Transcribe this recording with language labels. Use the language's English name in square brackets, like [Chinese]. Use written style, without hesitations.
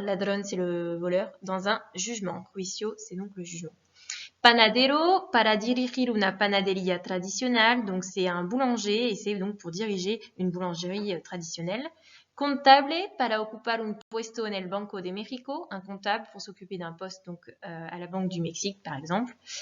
[French] Ladrón, c'est le voleur dans un jugement. Juicio, c'est donc le jugement. [Spanish] Panadero para dirigir una panadería tradicional. [French] Donc c'est un boulanger et c'est donc pour diriger une boulangerie traditionnelle. [Spanish] Contable para ocupar un puesto en el Banco de México, [French] un comptable pour s'occuper d'un poste donc à la Banque du Mexique par exemple.